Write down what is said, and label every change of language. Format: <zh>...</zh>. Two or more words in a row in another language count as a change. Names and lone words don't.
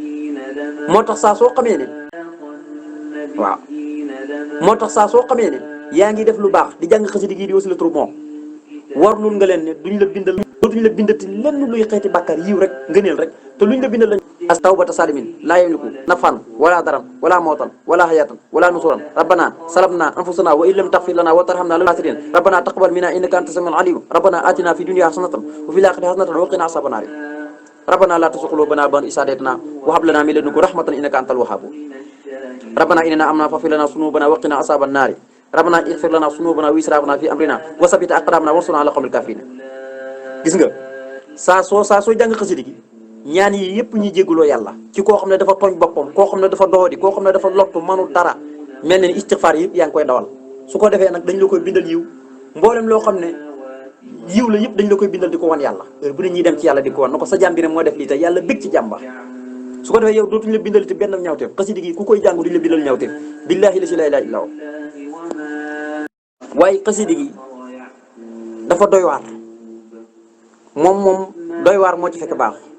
<wo>moo tax saa soo xamee ne yaa ngi def lu baax di jàng xasida gi di wasilatul moo warlul nga leen ne duñ la bindal dootuñ la bindati lenn luy xeeti bàkkaar yiw rek ngëneel rek te luñ la bindal lañ as</wo> <ar>توبة سالمين لا يملك نفعا ولا ضرا ولا موتا ولا حياة ولا نشورا ربنا ظلمنا أنفسنا وإن لم تغفر لنا وترحمنا لنكونن من الخاسرين ربنا تقبل منا إنك أنت السميع العليم ربنا آتنا في الدنيا حسنة وفي الآخرة حسنة وقنا عذاب النار ربنا لا تزغ قلوبنا بعد إذ هديتنا وهب لنا من لدنك رحمة إنك أنت الوهاب ربنا إننا آمنا فاغفر لنا ذنوبنا وقنا عذاب النار ربنا اغفر لنا ذنوبنا وإسرافنا في أمرنا وثبت أقدامنا وانصرنا على القوم الكافرين.</ar> <wo>gis nga saa soo jàng xasida gi ñaan yi yëpp ñu jégguloo yàlla ci koo xam ne dafa tooñ boppam koo xam ne dafa doodi koo xam ne dafa lottu mënul dara mel ne ni istixfaar yëpp yaa ngi koy dawal su ko defee nag dañ la koy bindal yiw mboolem loo xam ne yiw la yëpp dañ la koy bindal di ko wan yàlla heure bu ne ñuy dem ci yàlla di ko wan na ko sa jàmm bi ne moo def lii te yàlla bég ci jàmba su ko defee yow dootuñu la bindal te benn ñawteef xasida gi ku koy jàng duñu la bindal ñawteef</wo> <ar>بالله الذي لا إله إلا هو</ar> <wo>waaye xasida gi dafa doy waar moom doy waar moo ci fekk baax</wo>